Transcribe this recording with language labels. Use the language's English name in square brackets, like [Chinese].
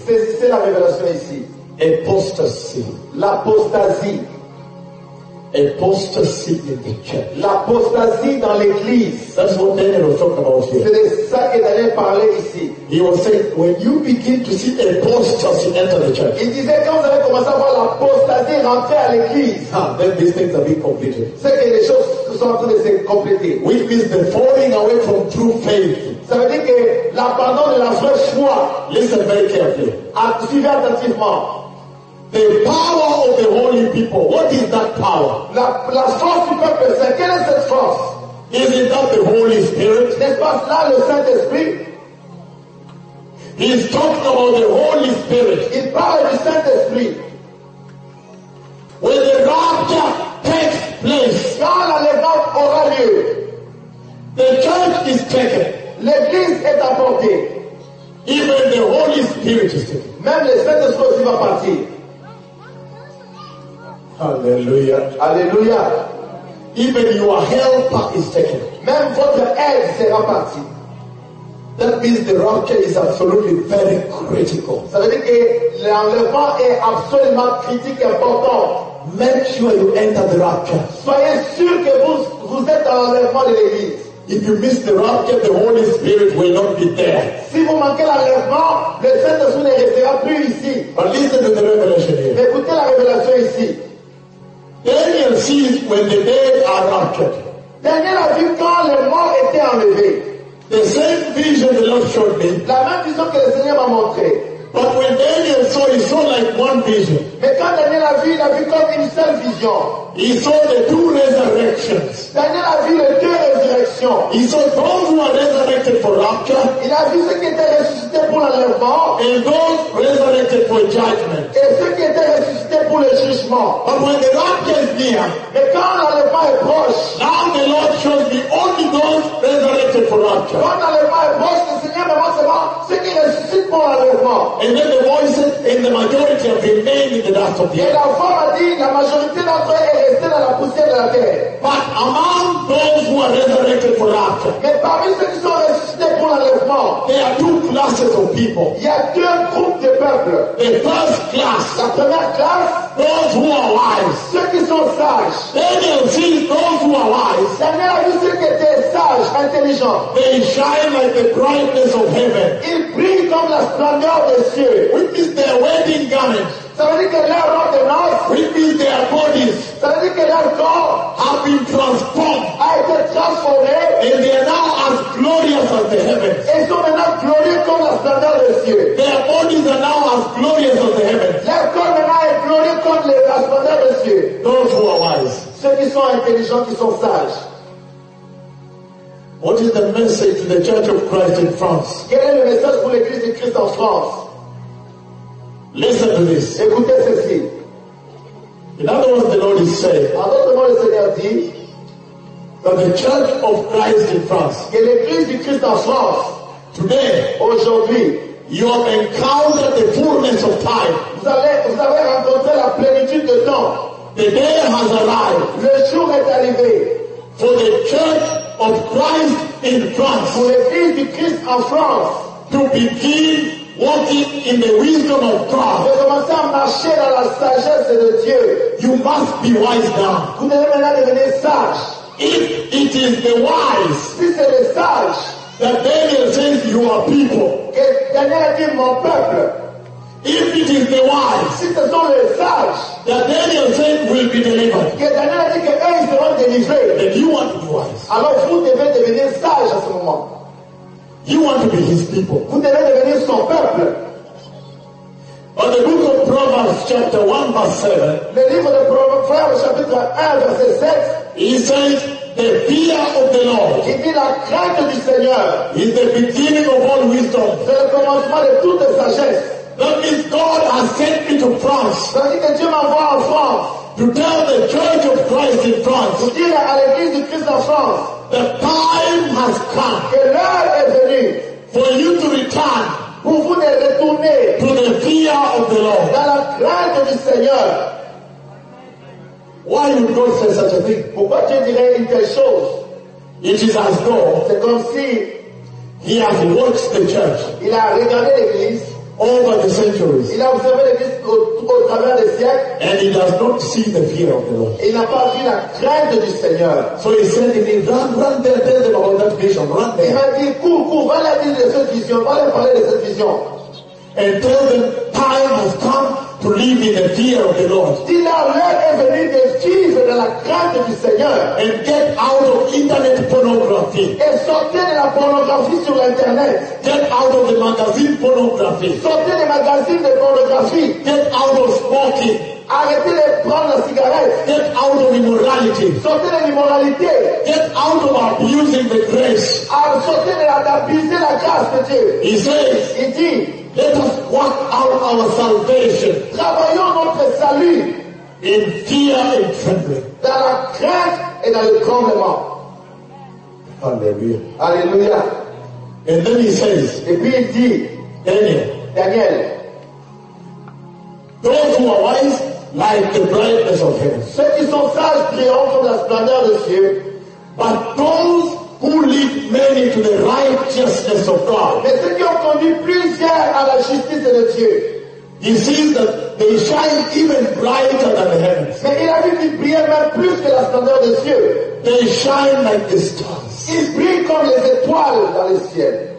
[French] C'est la révélation ici. [English] Apostasy. [French] L'apostasie. [English] Apostasy in the church. [French] L'apostasie dans l'église. [English] That's what Daniel was talking about here. [French] C'est de ça qu'il allait parler ici. [English] He was saying, when you begin to see apostasy enter the church. [French] Il disait quand vous allez commencer à voir l'apostasie rentrer à l'église. [English] Then these things are being completed. [French] C'est que les choses sont en train de se compléter. [English] Which means the falling away from true faith. [French] Ça veut dire que l'abandon de la vraie foi. [English] Listen very carefully. [French] Suivez attentivement. [English] The power of the holy people. What is that power? [French] La force du peuple saint. Quelle est cette force? [English] Isn't that the Holy Spirit? [French] N'est-ce pas cela le Saint-Esprit? [English] He is talking about the Holy Spirit. [French] Il parle du Saint-Esprit. [English] When the rapture takes place, [French] quand la levée aura lieu, [English] the church is taken. [French] L'église est apportée. [English] Even the Holy Spirit is taken. [French] Même le Saint-Esprit va partir. Alléluia. Alléluia. [English] Even your helper is taken. [French] Même votre aide sera partie. [English] That means the rapture is absolutely very critical. [French] Ça veut dire que l'enlèvement est absolument critique et important. [English] Make sure you enter the rapture. [French] Soyez sûr que vous êtes dans l'enlèvement de l'église. [English] If you miss the rapture, the Holy Spirit will not be there. [French] Si vous manquez l'enlèvement, le Saint-Esprit ne restera plus ici. [English] But listen to the revelation here. [French] Écoutez la révélation ici. [English] Daniel sees when the dead are raptured. [French] Daniel a vu quand les morts étaient enlevés. [English] The same vision the Lord showed me. [French] La même vision que le Seigneur m'a montré. [English] But when Daniel saw, he saw like one vision. [French] Mais quand Daniel a vu, il a vu comme une seule vision. [English] He saw the two resurrections. [French] Daniel a vu les deux résurrections. [English] He saw those who are resurrected for rapture. [French] Il a vu ceux qui étaient ressuscités pour l'enlèvement. [English] And those resurrected for judgment. [French] Et ceux qui étaient ressuscités pour le jugement. [English] But when the rapture is near, [French] mais quand l'enlèvement est proche, [English] now the Lord shows me only those resurrected for rapture. [French] Quand l'enlèvement est proche, le Seigneur me montre seulement ceux qui ressuscitent pour l'enlèvement. [English] And then the voices in the majority have remained in the dust of the earth. [French] Et la voix a dit, la majorité d'entre eux est restée dans la poussière de la terre. [English] But among those who are resurrected for rapture, [French] mais parmi ceux qui sont ressuscités pour l'enlèvement, [English] there are two classes of people. [French] Il y a deux groupes de peuples. [English] The first class, [French] la première classe, [English] those who are wise, [French] ceux qui sont sages. [English] Daniel sees those who are wise. [French] Daniel a vu ceux qui étaient sages, intelligents. [English] They shine like the brightness of heaven. [French] Ils brillent comme la splendeur des cieux. [English] Which is their wedding garments. [French] Ça veut dire que leur robe de noces. [English] Which means their bodies. [French] Ça veut dire que leur corps. [English] Have been transformed. [French] A été transformé. [English] And they are now as glorious as the heavens. [French] Ils sont maintenant glorieux comme la splendeur des cieux. [English] Their bodies are now as glorious as the heavens. [French] Leur corps maintenant est glorieux comme la splendeur des cieux. [English] Those who are wise. [French] Ceux qui sont intelligents, qui sont sages. [English] What is the message to the Church of Christ in France? [French] Quel est le message pour l'Église de Christ en France? [English] Listen to this. [French] Écoutez ceci. [English] In other words, the Lord is saying, [French] en d'autres mots, le Seigneur dit, [English] that the Church of Christ in France, [French] que l'Église de Christ en France, [English] today, [French] aujourd'hui, [English] you have encountered the fullness of time. [French] Vous avez rencontré la plénitude de temps. [English] The day has arrived. [French] Le jour est arrivé. [English] For the Church of Christ in France, [French] pour l'Église de Christ en France, [English] to begin walking in the wisdom of God. [French] Vous commencez à marcher dans la sagesse de Dieu. [English] You must be wise now. [French] Vous devez maintenant devenir sage. [English] If it is the wise, [French] si c'est le sage, [English] that Daniel says you are people, [French] que Daniel a dit mon peuple. [English] If it is the wise, [French] si ce sont les sages, [English] that Daniel said will be delivered, [French] que Daniel a dit que eux seront délivrés. [English] Then you want to be wise. [French] Alors vous devez devenir sage à ce moment. [English] You want to be his people. [French] Vous devez devenir son peuple. [English] But the book of Proverbs chapter 1 verse 7. [French] Le livre de Proverbes chapitre 1 verset 7. [English] He says, the fear of the Lord. [French] Qui dit la crainte du Seigneur. [English] Is the beginning of all wisdom. [French] C'est le commencement de toute sagesse. [English] That means God has sent me to France. [French] Ça dit que Dieu m'envoie en France. [English] To tell the Church of Christ in France. [French] Pour dire à l'Église du Christ en France. [English] The time has come. [French] Que l'heure est venue. [English] For you to return. [French] Pour vous de retourner. [English] To the fear of the Lord. [French] Dans la crainte du Seigneur. [English] Why would God say such a thing? [French] Pourquoi Dieu dirait une telle chose? [English] It is as though. [French] C'est comme si. [English] He has watched the church. [French] Il a regardé l'Église. [English] Over the centuries. [French] Il a observé l'Église au travers des siècles. [English] And he does not see the fear of the Lord. [French] Il n'a pas vu la crainte du Seigneur. [English] So he said to me, run there, tell them about that vision, run there. [French] Il m'a dit, cours, va leur dire de cette vision, va leur parler de cette vision. [English] And tell them, time has come to live in the fear of the Lord. [French] Dis-leur, l'heure est venue de vivre dans la crainte du Seigneur. [English] And get out of internet pornography. [French] Et sortez de la pornographie sur internet. [English] Get out of the magazine pornography. [French] Sortez des magazines de pornographie. [English] Get out of smoking. [French] Arrêtez de prendre la cigarette. [English] Get out of immorality. [French] Sortez de l'immoralité. [English] Get out of abusing the grace. [French] Sortez de l'abuser la grâce de Dieu. [English] He says. [French] Il dit. [English] Let us work out our salvation. [French] Travaillons notre salut. [English] In fear and trembling. [French] Dans la crainte et dans le tremblement. [English] Hallelujah. [French] Hallelujah. [English] And then he says. [French] Et puis il dit. [English] Daniel. Those who are wise, like the brightness of heaven. [French] Ceux qui sont sages triomphent comme la splendeur des cieux. [English] But those who lead many to the righteousness of God. [French] Mais ceux qui ont conduit plusieurs à la justice de Dieu. [English] He sees that they shine even brighter than the heavens. [French] Mais il a vu qu'ils brillent même plus que la splendeur des cieux. [English] They shine like the stars. [French] Ils brillent comme les étoiles dans le ciel.